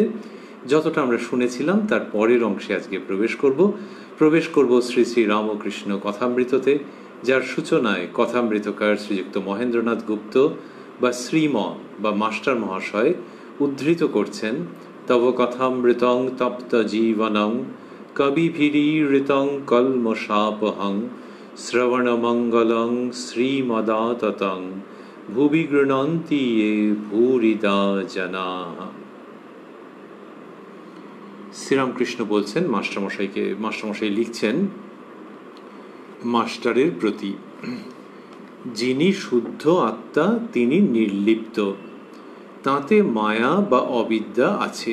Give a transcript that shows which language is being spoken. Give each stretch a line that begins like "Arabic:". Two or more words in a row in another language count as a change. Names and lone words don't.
Bangla: যতটা আমরা শুনেছিলাম তার পরের অংশে আজকে প্রবেশ করব শ্রী শ্রী রামকৃষ্ণ কথামৃততে, যার সূচনায় কথামৃতকার শ্রীযুক্ত মহেন্দ্রনাথ গুপ্ত বা শ্রীম বা মাস্টার মহাশয় উদ্ধৃত করছেন,
Sanskrit: তব কথামৃতং তপ্ত জীবনং কবিভিরীৃতং কলমশাপহং শ্রবণমঙ্গলং শ্রীমদাততং ভুবি গৃণন্তি য়ে ভূরিদা জনাঃ।
Bangla: শ্রীরামকৃষ্ণ বলছেন মাস্টারমশাই লিখছেন মাস্টারের প্রতি, যিনি শুদ্ধ আত্মা তিনি নির্লিপ্ত, তাতে মায়া বা অবিদ্যা আছে।